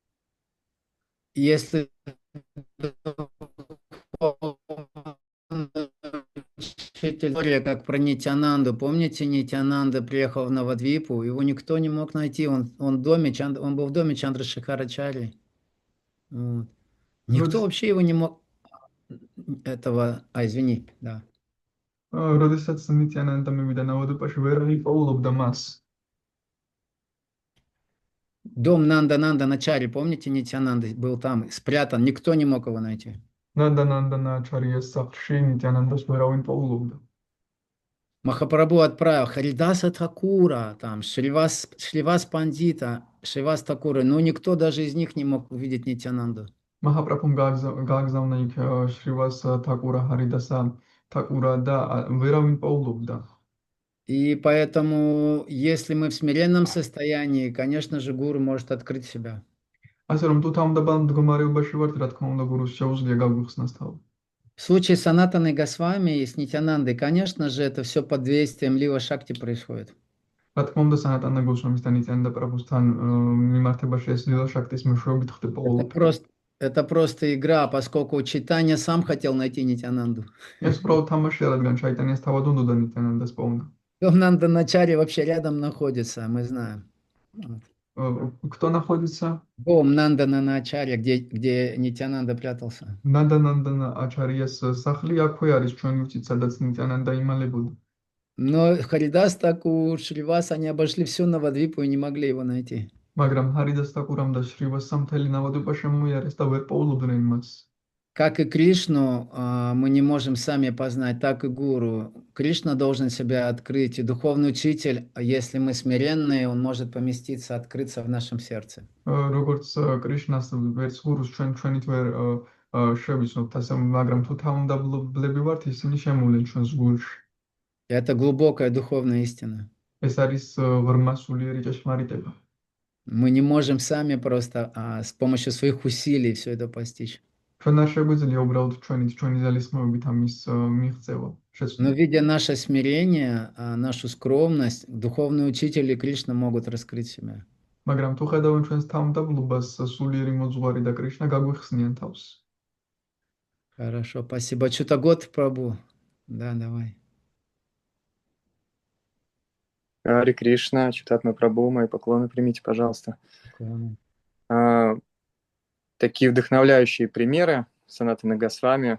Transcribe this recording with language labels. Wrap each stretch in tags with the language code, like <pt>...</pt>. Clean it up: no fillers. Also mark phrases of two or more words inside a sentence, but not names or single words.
<ru>Если учитель, как про Нитянанду, помните, Нитянанда приехал в Навадвипу, его никто не мог найти, он был в доме Чандрашекхарачари. Вот. Никто вообще его не мог этого, извини, да.</ru> <ka>როდესაც ნიტიანანდა მივიდა ნავადვიპაში, ვერ იპოულობდა მას.</ka> <ru>Дом Нанда Начари, помните, Нитянанда был там, спрятан, никто не мог его найти.</ru> <ka>ნანდა ნაჩარიას სახლში ნიტიანანდას ვერავინ პოულობდა.</ka> <ru>Махапрабху отправил Харидаса Такура, там, Шривас Пандита, Шривас Такура, но никто даже из них не мог увидеть Нитянанду.</ru> <ka>Махапрабхум გააგზავნა იქ შრივას თაკურა, ჰარიდასა თაკურა და ვერავინ პოულობდა.</ka> <ru>И поэтому, если мы в смиренном состоянии, конечно же, гуру может открыть себя.</ru> <ka>ასე რომ თუ თავმდაბალ მდგომარეობაში ვართ, რა თქმა უნდა, გურუს შეუძლია გაგვიხსნას თავი.</ka> <ru>В случае с Санатаной Госвами и с Нитянандой, конечно же, это все под действием Лила Шакти происходит.</ru> <ka>რა თქმა უნდა, სანატანა გოსვამის და ნიტიანანდა პრაბჰუსთან მიმართებაში ეს ლილა შაქტის მეშვეობით ხდება ყოველთვის.</ka> <ru>Это просто игра, поскольку Чайтанья сам хотел найти Нитянанду.</ru> <ka>ეს უბრალოდ თამაშია, რადგან ჩაიტანიას თავად უნდოდა ნიტიანანდას პოვნა.</ka> <ru>Дом Нанда Начари вообще рядом находится, мы знаем. Кто находится? Дом Нанда Начари, где Нитянанда прятался.</ru> <ka>ნანდა აჩარიას სახლი აქვე არის, ჩვენ ვიცით, სადაც ნიტიანანდა იმალებოდა.</ka> <ru>Но Харидас Такур, Шривас, они обошли всю Навадвипу и не могли его найти.</ru> <ka>მაგრამ ჰარიდას თაკურამ და შრივასამ მთელი ნავადვიპა შემოიარეს და ვერ პოულობდნენ მას.</ka> <ru>Как и Кришну мы не можем сами познать, так и гуру. Кришна должен себя открыть, и духовный учитель, если мы смиренные, он может поместиться, открыться в нашем сердце.</ru> <ka>როგორც კრიშნას ვერც გურუს ჩვენით ვერ შევიცნობთ ასე, მაგრამ თუ თავმდაბლები ვართ, ისინი შემოვლენ ჩვენს გულში.</ka> <ru>Это глубокая духовная истина.</ru> <ka>ეს არის ღრმა სულიერი ჭეშმარიტება.</ka> <ru>Мы не можем сами просто с помощью своих усилий все это постичь.</ru> <ka>ჩვენ არ შეგვიძლია უბრალოდ ჩვენი ძალისხმევებით ამის მიღწევა,</ka> <ru>Но</ru> <ka>შეცვლა.</ka> <ru>видя наше смирение, нашу скромность, духовные учители Кришна могут раскрыть себя.</ru> <ka>მაგრამ თუ ხედავენ ჩვენს თავმდაბლობას, სულიერი მოძღვარი და კრიშნა გაგვიხსნიან თავს.</ka> <ru>Хорошо, спасибо. Чутагот Прабу. Да, давай. Харе Кришна, Читатма Прабху, мои поклоны примите, пожалуйста. Такие вдохновляющие примеры Санатаны Госвами.</ru>